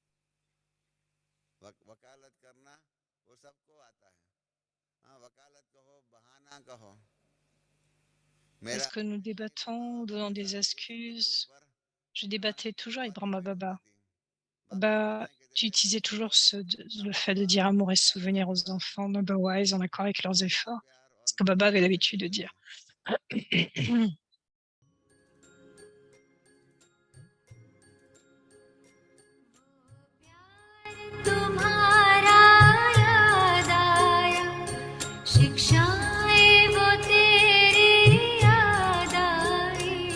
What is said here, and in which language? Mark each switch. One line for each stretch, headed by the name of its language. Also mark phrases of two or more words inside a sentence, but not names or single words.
French: Est-ce que nous débattons, donnons des excuses? Je débattais toujours avec Brahma Baba. Tu utilisais toujours le fait de dire amour et souvenir aux enfants, Baba Wise, en accord avec leurs efforts. Ce que Baba avait l'habitude de dire.
Hindi: तुम्हारा याद आया, शिक्षाएं वो तेरी याद आई।